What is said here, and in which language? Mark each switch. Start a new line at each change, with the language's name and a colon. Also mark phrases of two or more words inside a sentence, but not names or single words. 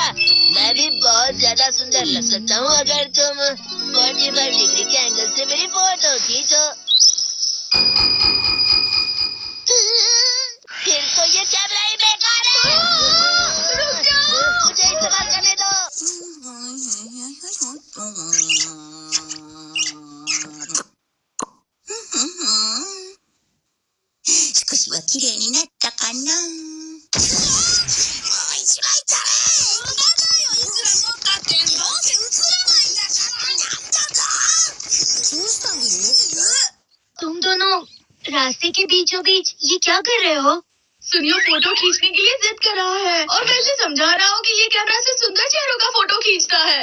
Hindi: मैं भी बहुत ज्यादा सुंदर लग सकता हूँ अगर तुम 45 डिग्री के एंगल से मेरी फोटो खींचो। फिर तो ये कैमरा ही बेकार है। मुझे इस्तेमाल करने दो।
Japanese: 少しは綺麗になったかな。
Hindi: तुम दोनों रास्ते के बीचों बीच ये क्या कर रहे हो? सुनियो फोटो खींचने के लिए जिद कर रहा है और मैं इसे समझा रहा हूँ कि ये कैमरा से सुंदर चेहरों का फोटो खींचता है।